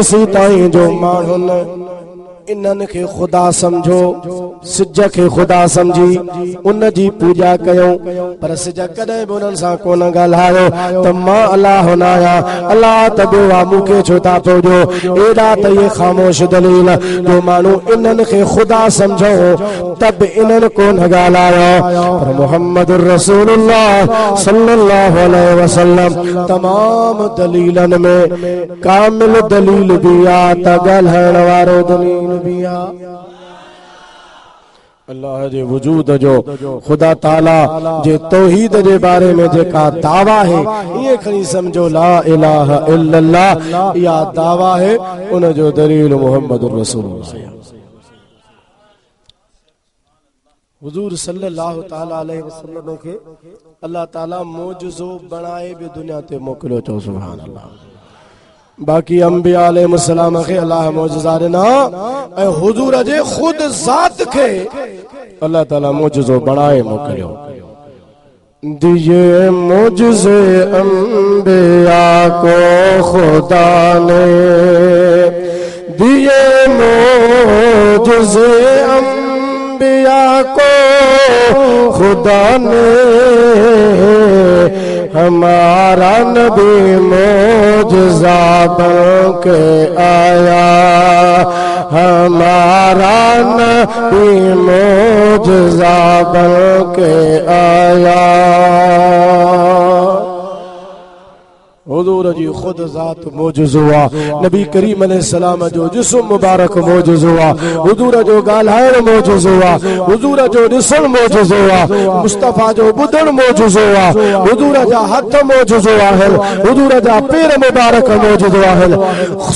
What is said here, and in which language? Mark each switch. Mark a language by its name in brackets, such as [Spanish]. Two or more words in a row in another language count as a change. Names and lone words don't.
[Sindhi] एसी ताईं जो माण्हुनि इन्हनि खे ख़ुदा समझो, सिज खे ख़ुदा समझी उन जी पूजा कयूं, पर सिज कॾहिं बि उन्हनि सां कोन ॻाल्हायो त मां अलाह न आहियां, अलाह त ॿियो आहे, मूंखे छो था पूॼो। एॾा त इहे ख़ामोश दलील जो माण्हू इन्हनि खे ख़ुदा समझो त बि इन्हनि कोन ॻाल्हायो, पर [Arabic] محمد رسول الله صلى الله عليه وسلم [Sindhi] तमाम दलीलनि में कामिल दलील भी आहे त ॻाल्हाइण वारो दलील भी आहे। अल्लाह जे वजूद जो खुदा ताला जे तौहीद जे बारे में जेका दावा है, ये खणी समझो [Arabic] لا إله إلا الله [Sindhi] या दावा है, उन जो दलील [Arabic] محمد رسول الله. [Sindhi] हुजूर [Arabic] صلى الله تعالى عليه وسلم [Sindhi] के अल्लाह ताला मौजज़ो बनाए भी दुनिया ते मोकिलियो, चओ [Arabic] سبحان الله. [Sindhi] बाकी अंबिया अलैहिस्सलाम खे अल्लाह मौजज़ा ॾिना ऐं हुजूर जे खुद ज़ात खे अल्लाह ताला मौजज़ो बनाए मोकिलियो। [Urdu] دیے معجزے انبیا کو خدا نے, دیے معجزے انبیا کو خدا نے، ہمارا نبی معجزہ بن کے آیا، ہمارا نبی معجزہ بن کے آیا. [Sindhi] हुजूर जी खुद ज़ात मौजज़ो आहे, नबी करीम अलैहिस्सलाम जो जिस्म मुबारक मौजज़ो आहे, हुजूर जो ॻाल्हाइण मौजज़ो आहे, हुजूर जो ॾिसण मौजज़ो आहे, मुस्तफ़ा जो ॿुधण मौजज़ो आहे, हुजूर जा हथ मौजज़ो आहिनि, हुजूर जा पेर मुबारक मौजज़ो आहिनि।